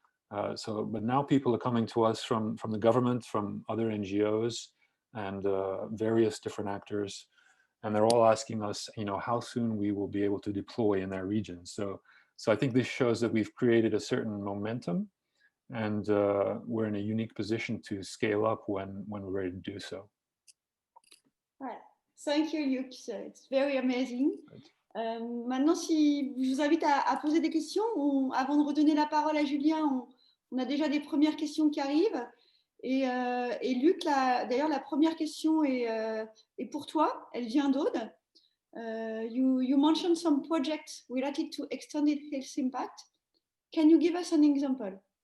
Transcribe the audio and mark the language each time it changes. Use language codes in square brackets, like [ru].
[en] But now people are coming to us from the government, from other NGOs, and various different actors, and they're all asking us, how soon we will be able to deploy in their regions. So I think this shows that we've created a certain momentum, and we're in a unique position to scale up when we're ready to do so. Right. Thank you, Luc. It's very amazing. [fr] Maintenant, si je vous invite à poser des questions, avant de redonner la parole à Julien, on a déjà des premières questions qui arrivent. Et Luc, d'ailleurs, la première question est pour toi. Elle vient d'Aude. [en] You mentioned some projects related to extended health impact. Can you give us an example?